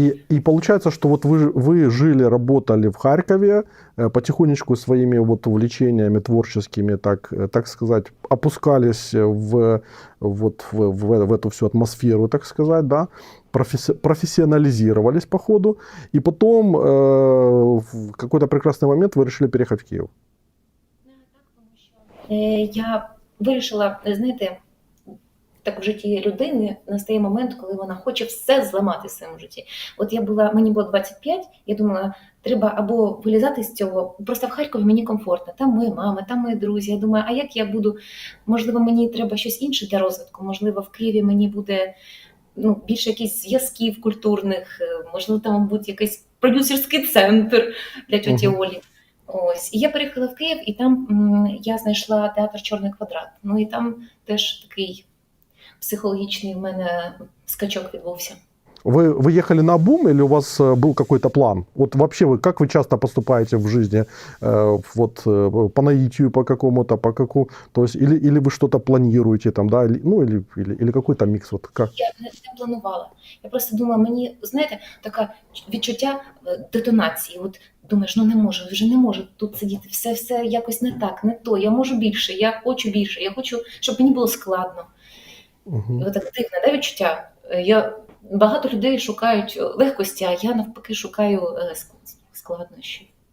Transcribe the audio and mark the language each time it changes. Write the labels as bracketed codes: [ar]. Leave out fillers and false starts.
[ru] И получается, что вот вы жили, работали в Харькове, потихонечку своими вот увлечениями творческими, так сказать, опускались в эту всю атмосферу, так сказать, да, профессионализировались по ходу, и потом в какой-то прекрасный момент вы решили переехать в Киев. [uk] Я вирішила, знаєте, так в житті людини настає момент, коли вона хоче все зламати в своєму житті. От мені було 25, я думала, треба або вилізати з цього, просто в Харкові мені комфортно, там моя мама, там мої друзі. Я думаю, а як я буду, можливо, мені треба щось інше для розвитку, можливо, в Києві мені буде більше якісь зв'язків культурних, можливо, там буде якийсь продюсерський центр для тьоті Олі. Ось. І я переїхала в Київ, і там я знайшла театр «Чорний квадрат». Ну і там теж такий психологічний в мене скачок відбувся. [ru] Вы ехали наобум или у вас был какой-то план? Вот вообще как вы часто поступаете в жизни? По наитию по какому-то, то есть или вы что-то планируете там, да, или какой-то микс? Вот как? [uk] Я не планувала. Я просто думала, мені, знаєте, таке відчуття детонації. От думаєш, вже не можу тут сидіти, все якось не так, не то, я можу більше, я хочу, щоб мені було складно. Угу. І отак дивне, да, відчуття. Багато людей шукають легкості, а я навпаки шукаю складнощі.